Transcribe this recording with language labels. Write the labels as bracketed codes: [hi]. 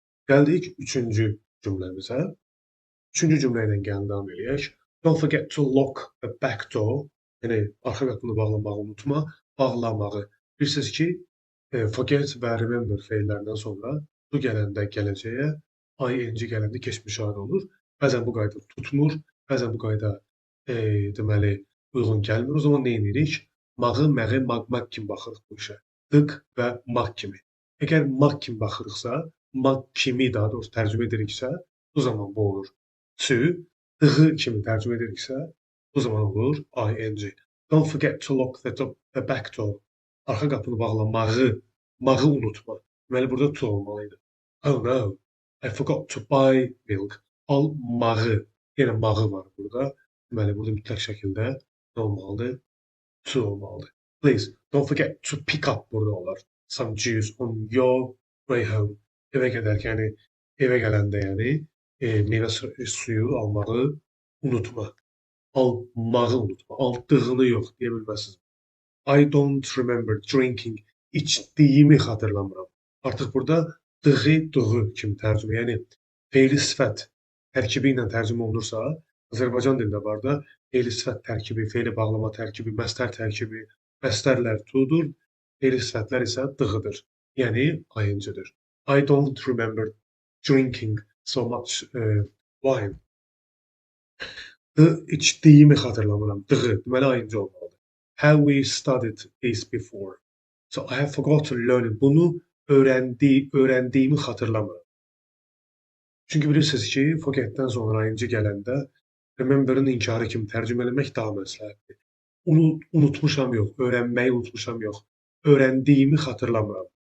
[az] Gəldik üçüncü cümləmizə. Üçüncü cümlə ilə gəlin davam edək. [en] Don't forget to lock the back door. [az] Yəni, arxa qapını bağlamağı unutma, bağlamağı. Bilirsiniz ki, forget və remember feillərindən sonra bu gələndə gələcəyə, ing gələndə keçmiş hal olur. Bəzən bu qayda tutmur, bəzən bu qayda deməli uyğun gəlmir. O zaman nə edirik? Mağı, məği, maq kimi baxırıq bu işə. Dık və maq kimi. Əgər maq kimi baxırıqsa, maq kimi daha doğrusu tərcümə ediriksə, bu zaman bu olur. To, dığı kimi tərcümə ediriksə, bu zaman olur ing. [en] Don't forget to lock the back door. [az] Arxa qapını bağlamağı, mağı unutma. Deməli, burada to olmalıydı. [en] Oh no, I forgot to buy milk. [az] Almağı. Yenə mağı var burada. Deməli, burada mütləq şəkildə nə olmalıdır? To olmalıdır. [en] Please, don't forget to pick up [az] burada olar. [en] Some juice on your way home. [az] Evə gedərkən, yəni, evə gələndə, yəni, meyvə suyu almağı unutma. Almağı unutma. Aldığını yox, deyə bilməzsiniz. [en] I don't remember drinking. [az] İçdiyimi xatırlamıram. Artıq burada dığı, dığı kimi tərcümə. Yəni, feili sifət tərkibi ilə tərcümə olunursa, Azərbaycan dilində var da, feili sifət tərkibi, feili bağlama tərkibi, məstər tərkibi, məstərlər tudur, feili sifətlər isə dığıdır. Yəni, ing-dir. [en] I don't remember drinking so much wine. [az] İçdiyimi xatırlamıram. Dığı, deməli ing olmalıdır. [en] Have we studied this before? So I have forgotten learning. [az] Bunu öyrəndiyimi xatırlamıram. Çünki bilirsiniz ki, forgetdən sonra ing gələndə remember'ın inkarı kimi tərcümə eləmək daha məsləhətdir. Unutmuşam yox, öyrənməyi unutmuşam yox. Öyrəndiyimi xatırlamıram.